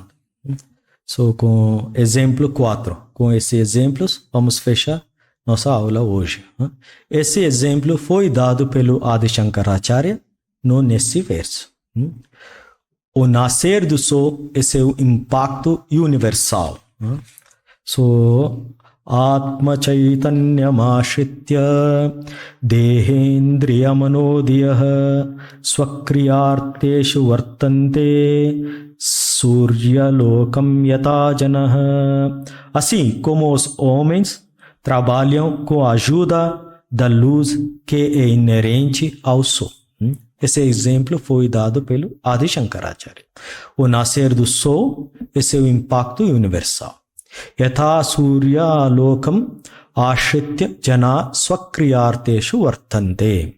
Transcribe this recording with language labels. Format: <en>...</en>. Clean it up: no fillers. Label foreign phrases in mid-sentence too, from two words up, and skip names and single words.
<pt>Com exemplo 4. Com esses exemplos, vamos fechar nossa aula hoje. Esse exemplo foi dado pelo Adi Shankaracharya nesse verso. O nascer do sol é seu impacto universal.</pt> <sa>Atma Chaitanyamashritya Dehendriya Manodiyah Swakriyarteshu Vartante Surya Lokam Yata.</sa> <pt>Assim como os homens trabalham com a ajuda da luz que é inerente ao sol. Esse exemplo foi dado pelo Adi Shankaracharya. O nascer do sol é seu impacto universal.</pt> <sa>Yatha Surya Lokam Ashritya Jana Swakriyarteshu Vartante.</sa>